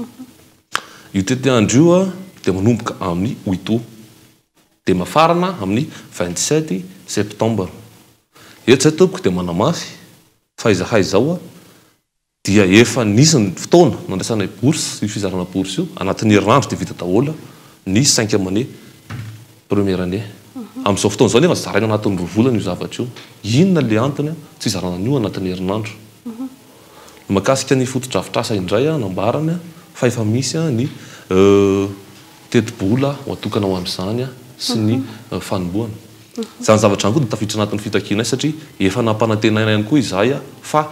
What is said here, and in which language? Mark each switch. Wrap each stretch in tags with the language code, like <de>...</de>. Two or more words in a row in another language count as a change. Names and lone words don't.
<mg>io tety andro io dia manomboka amin'ny 8 dia mafarana amin'ny 27 septembre eto izay tompoko dia manamafy fa izahay zao dia efa nisy ny fotoana nandraisanay bourse io fizarana bourse io anatin'ny herinandro dia vita daholo ny</mg> <fr>5e année première année</fr> <mg>amin'izao fotoana izao nefa zaraina anatin'ny 2 volana io zavatra io inona le antony tsy zarana an'io anatin'ny herinandro mahakasika ny fotodrafitrasa indray nambarany fa efa misy ny tetibola ho atokana ho amin'izany sy ny fanomboana izany zavatra any koa dia tafiditra anatin'ny fitakianay satria efa nampanantenana ihany koa izahay</mg>